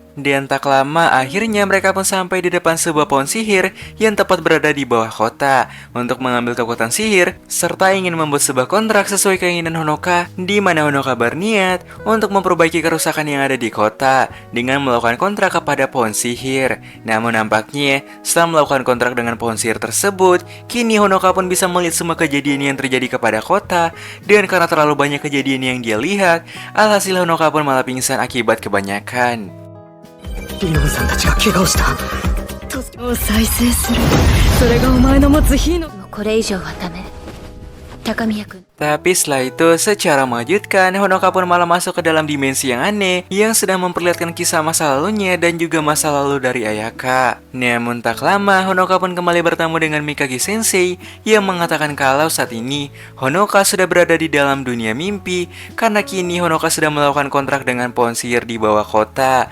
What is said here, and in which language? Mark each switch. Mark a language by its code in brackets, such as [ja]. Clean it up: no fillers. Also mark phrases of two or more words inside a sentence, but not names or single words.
[id] Dan tak lama, akhirnya mereka pun sampai di depan sebuah pohon sihir yang tepat berada di bawah kota untuk mengambil kekuatan sihir serta ingin membuat sebuah kontrak sesuai keinginan Honoka, di mana Honoka berniat untuk memperbaiki kerusakan yang ada di kota dengan melakukan kontrak kepada pohon sihir. Namun nampaknya setelah melakukan kontrak dengan pohon sihir tersebut, kini Honoka pun bisa melihat semua kejadian yang terjadi kepada kota. Dan karena terlalu banyak kejadian yang dia lihat, alhasil Honoka pun malah pingsan akibat kebanyakan. [ja] リノンさんたちが怪我をした助けを再生するそれがお前の持つ火のこれ以上はダメ高宮君 [id] Tapi setelah itu, secara mengejutkan, Honoka pun malah masuk ke dalam dimensi yang aneh yang sedang memperlihatkan kisah masa lalunya dan juga masa lalu dari Ayaka. Namun tak lama, Honoka pun kembali bertemu dengan Mikage Sensei yang mengatakan kalau saat ini Honoka sudah berada di dalam dunia mimpi karena kini Honoka sudah melakukan kontrak dengan pohon sihir di bawah kota.